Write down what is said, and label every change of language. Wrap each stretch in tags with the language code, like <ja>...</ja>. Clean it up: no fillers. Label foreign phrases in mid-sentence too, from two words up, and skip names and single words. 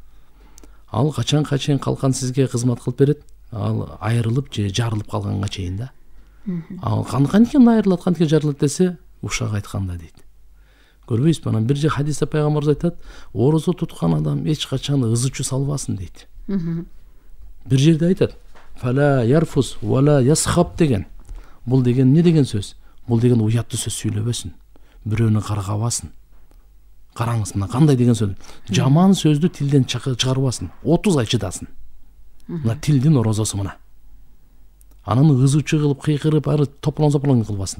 <ky>Ал качанга чейин калкан сизге кызмат кылып берет? Ал айрылып же жарылып калганга чейин да. Ал канткен айрылат, канткен жарылат десе, ушак айтканда дейт. Көрбөйсүзбү? Анан бир же хадисте пайгамбарыбыз айтат, орозо туткан адам эч качан ызычу салбасын дейт. Бир жерде айтат,</ky> <ar>فلا يرفث ولا يصخب деген.</ar> <ky>Бул деген эмне деген сөз? Бул деген уяттуу сөз сүйлөбөсүн. Бирөөнү каргабасын. Караңыз, мына кандай деген сөз. Жаман сөздү тилден чыгарбасын. 30 ай чыдасын. Мына тилдин орозосу мына. Анан ызычы кылып, кыйкырып, ары топлон кылбасын.</ky>